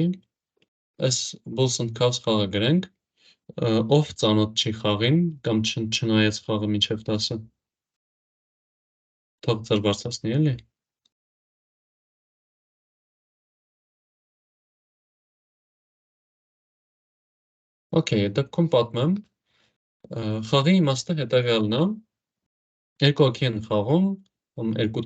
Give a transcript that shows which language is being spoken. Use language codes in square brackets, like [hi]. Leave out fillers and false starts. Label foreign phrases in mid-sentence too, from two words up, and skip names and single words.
[hy] այս bulls and cows խաղը գրենք ով ծանոթ չի խաղին կամ չնայեց խաղը մինչև 10-ը թող ձեր բարձրացնի էլի Okay, այդ դեպքում պատմեմ խաղի իմաստը հետևյալն է երկու հոգի են խաղում երկու